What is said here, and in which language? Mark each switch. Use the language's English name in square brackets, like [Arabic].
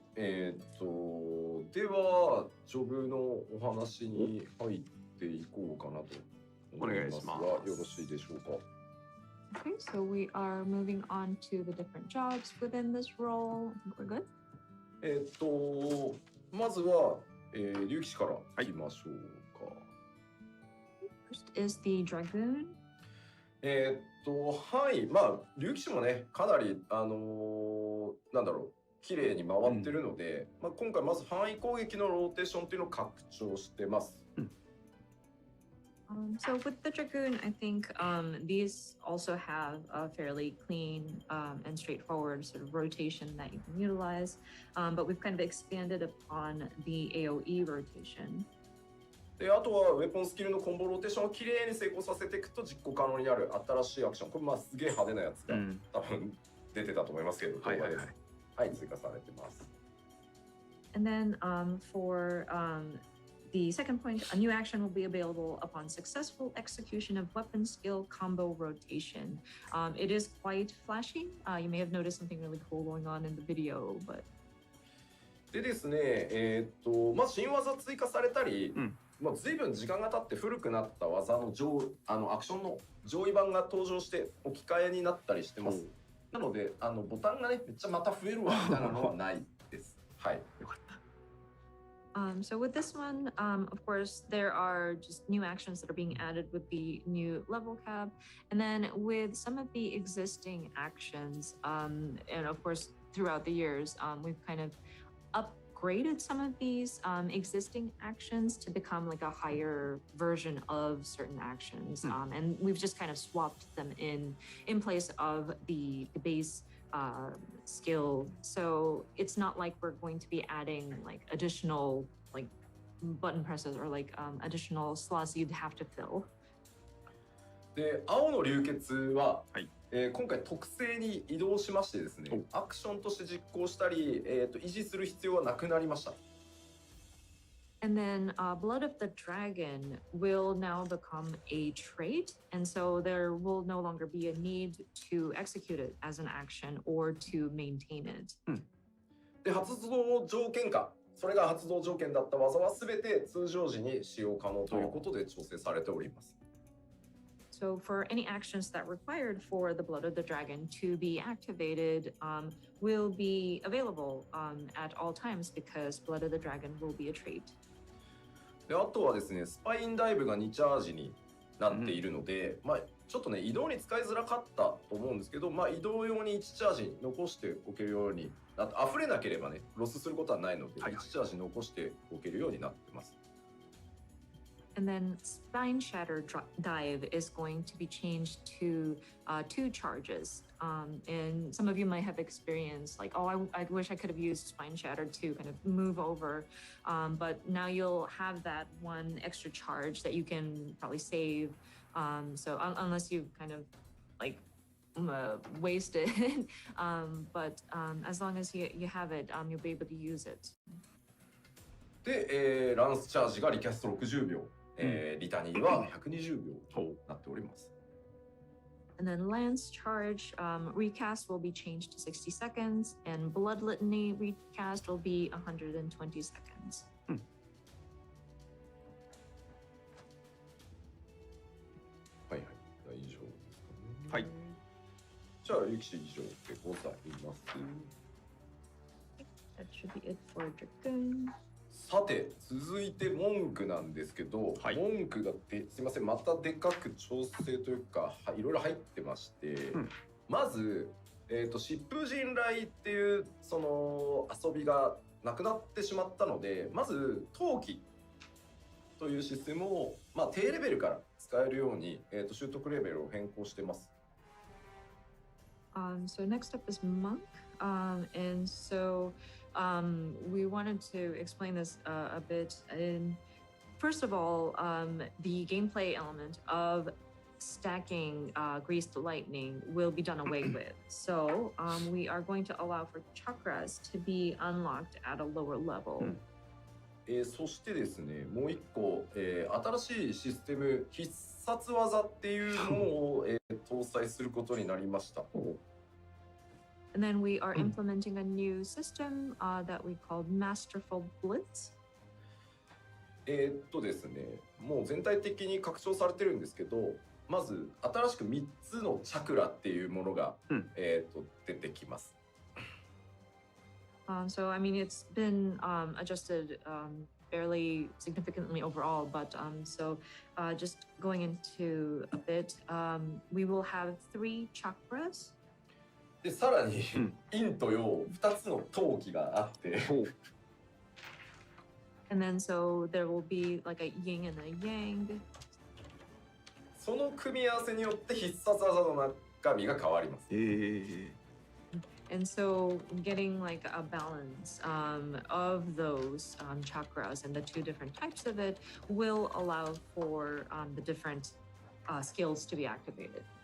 [Japanese] では、ジョブのお話に入っていこうかなと思いますが、よろしいでしょうか。 [English] Okay, so we are moving on to the different jobs within this role. I think we're good. [Japanese] まずは、竜騎士からいきましょうか。 [English] First is the Dragoon. [Japanese] はい、まあ、竜騎士もね、かなり、なんだろう、綺麗に回ってるので、まあ、今回まず範囲攻撃のローテーションっていうのを拡張してます。 [English] So with the Dragoon, I think these also have a fairly clean and straightforward sort of rotation that you can utilize, but we've kind of expanded upon the AoE rotation. [Japanese] で、あとはウェポンスキルのコンボローテーションをきれいに成功させていくと実行可能になる新しいアクション。これまあすげえ派手なやつが、多分出てたと思いますけど、はい、追加されてます。 [English] And then for the second point, a new action will be available upon successful execution of weapon skill combo rotation. It is quite flashy. You may have noticed something really cool going on in the video, but [Japanese] でですね、まあ新技追加されたり、まあ随分時間が経って古くなった技のアクションの上位版が登場して置き換えになったりしてます。なのでボタンがねめっちゃまた増えるわみたいなのはないです。はい。よかった。 [English] So with this one, of course, there are just new actions that are being added with the new level cap. And then with some of the existing actions, and of course, throughout the years, we've kind of upgraded some of these existing actions to become like a higher version of certain actions. And we've just kind of swapped them in place of the base skill. So it's not like we're going to be adding like additional like button presses or like additional slots you'd have to fill. [Japanese] で、青の流血は、今回特性に移動しましてですね、アクションとして実行したり、維持する必要はなくなりました。 [English] And then Blood of the Dragon will now become a trait, and so there will no longer be a need to execute it as an action or to maintain it. [Japanese] で、発動条件下、それが発動条件だった技はすべて通常時に使用可能ということで調整されております。 [English] So for any actions that required for the Blood of the Dragon to be activated will be available at all times because Blood of the Dragon will be a trait. [Japanese] で、あとはですね、スパインダイブが2チャージになっているので、まあちょっとね移動に使いづらかったと思うんですけど、まあ移動用に1チャージ残しておけるように、あと溢れなければねロスすることはないので、1チャージ残しておけるようになってます。 [English] And then Spine Shatter Dive is going to be changed to 2 charges. And some of you might have experienced like, oh, I wish I could have used Spine Shatter to kind of move over. But now you'll have that 1 extra charge that you can probably save. So unless you kind of like waste it. But as long as you have it, you'll be able to use it. [Japanese] で、ランスチャージがリキャスト60秒。リタニーは120秒となっております。 [English] And then Lance Charge recast will be changed to 60 seconds, and Blood Litany recast will be 120 seconds. [Japanese] はいはい、大丈夫ですかね。はい。じゃあ、力士以上でございます。 [English] That should be it for Dragoon. [Japanese] さて続いて文句なんですけど、文句がすいませんまたでかく調整というかいろいろ入ってまして、まず、疾風陣雷っていうその遊びがなくなってしまったので、まず陶器というシステムを、まあ、低レベルから使えるように、習得レベルを変更してます。 [English] So next up is Monk, and so we wanted to explain this a bit. And first of all, the gameplay element of stacking Greased Lightning will be done away with. So we are going to allow for chakras to be unlocked at a lower level. [Japanese] そしてですね、もう一個、新しいシステム必殺技っていうものを、搭載することになりました。 [English] And then we are implementing a new system that we called Masterful Blitz. [Japanese] ですね、もう全体的に拡張されてるんですけど、まず新しく3つのチャクラっていうものが、出てきます。 [English] So I mean, it's been adjusted fairly significantly overall, but so just going into a bit, we will have 3 chakras. [Japanese] で、さらに陰と陽2つの闘気があって。 [English] And then so there will be like a yin and a yang. [Japanese] その組み合わせによって必殺技の中身が変わります。 [English] And so getting like a balance of those chakras and the 2 different types of it will allow for the different skills to be activated.